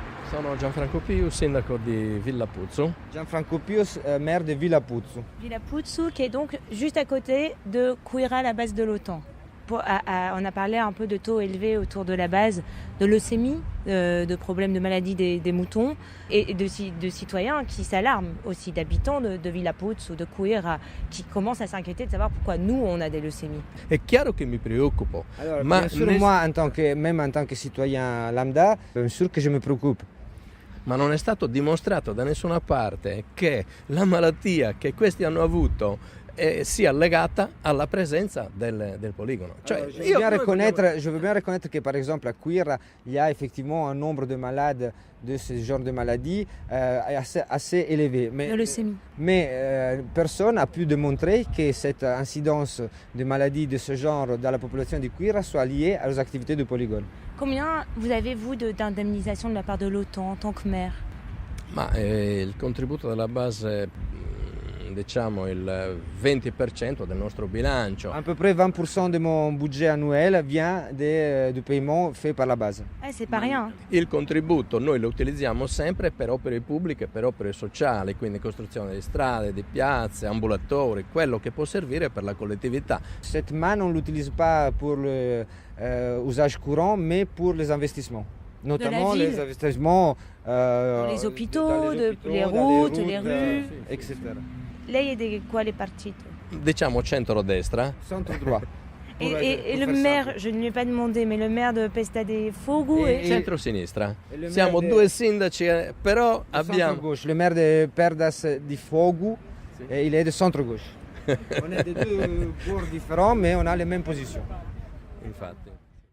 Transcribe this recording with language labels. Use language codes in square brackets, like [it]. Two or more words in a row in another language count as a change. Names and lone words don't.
[it] Sono Gianfranco Pius, sindaco di Villa Puzzu. [fr] Gianfranco Pius, maire de Villa Puzzu. Villa Puzzu, qui est donc juste à côté de Quira, la base de l'OTAN. On a parlé un peu de taux élevés autour de la base, de leucémie, de problèmes de maladie des moutons et de citoyens qui s'alarment aussi, d'habitants de Villa Puzzu, de Quira, qui commencent à s'inquiéter de savoir pourquoi nous on a des leucémies. [it] È chiaro che mi preoccupo, [fr] Alors, [it] ma [fr] bien sûr, moi, même en tant que citoyen lambda, bien sûr que je me préoccupe. [it] ma non è stato dimostrato da nessuna parte che la malattia che questi hanno avuto sia legata alla presenza del poligono. [fr] Alors, je veux bien reconnaître que par exemple à Quira, il y a effectivement un nombre de malades de ce genre de maladie assez élevé. De leucémie. Mais personne n'a pu démontrer que cette incidence de maladies de ce genre dans la population de Quira soit liée aux activités du polygone. Combien vous avez-vous d'indemnisation de la part de l'OTAN en tant que maire? [it] Ma il contributo della base, diciamo il 20% del nostro bilancio. [fr] À peu près 20% de mon budget annuel vient du paiement fait par la base. C'est pas rien. [it] Il contributo noi lo utilizziamo sempre per opere pubbliche, per opere sociali, quindi costruzione di strade, di piazze, ambulatori, quello che può servire per la collettività. [fr] Cette manne, on ne l'utilise pas pour l'usage courant, mais pour les investissements. Notamment les investissements les hôpitaux, les routes, les rues, etc. [it] Lei è di quale partito? Diciamo centro-destra. Centre droit. [fr] Et le maire, je ne lui ai pas demandé, mais le maire de Pesta de Fogu [it] E centro-sinistra. Siamo due sindaci, però abbiamo... [fr] Centre-gauche. Le maire de Perdas di Fogu, il est de centre-gauche. On est de deux bords différents, mais on a les mêmes positions. [it] Infatti.